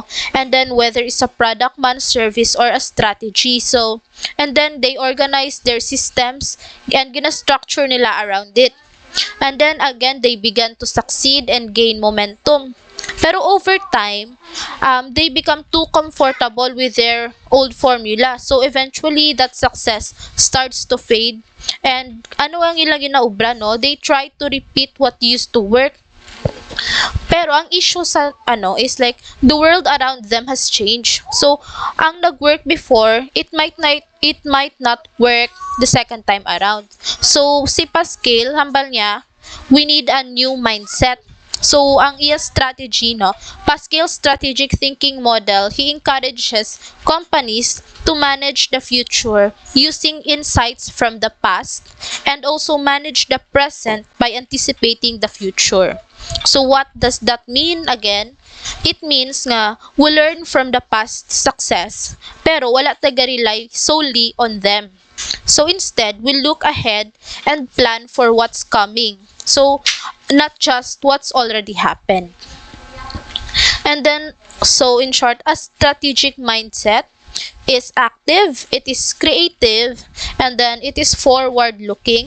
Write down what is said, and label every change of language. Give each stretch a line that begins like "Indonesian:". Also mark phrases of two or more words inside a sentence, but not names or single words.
English: And then, whether it's a product man, service, or a strategy. So, and then, they organize their systems and
Hiligaynon: gina-structure nila
English: around it. And then, again, they began to succeed and gain momentum. Pero over time, they become too comfortable with their old formula. So eventually, that success starts to fade.
Hiligaynon: And ano ang ilang ginaubra, no?
English: They try to repeat what used to work.
Hiligaynon: Pero ang issue sa
English: is like the world around them has changed. So
Hiligaynon: ang nag-work
English: before, it might not work the second time around.
Hiligaynon: So si Pascal, hambal niya,
English: we need a new mindset. So,
Hiligaynon: ang iya strategy, no?
English: Pascal's strategic thinking model, he encourages companies to manage the future using insights from the past and also manage the present by anticipating the future. So, what does that mean again? It means nga, we learn from the past success,
Hiligaynon: pero wala taga-rely
English: solely on them. So instead, we look ahead and plan for what's coming. So, not just what's already happened. And then, so in short, a strategic mindset is active, it is creative, and then it is forward looking.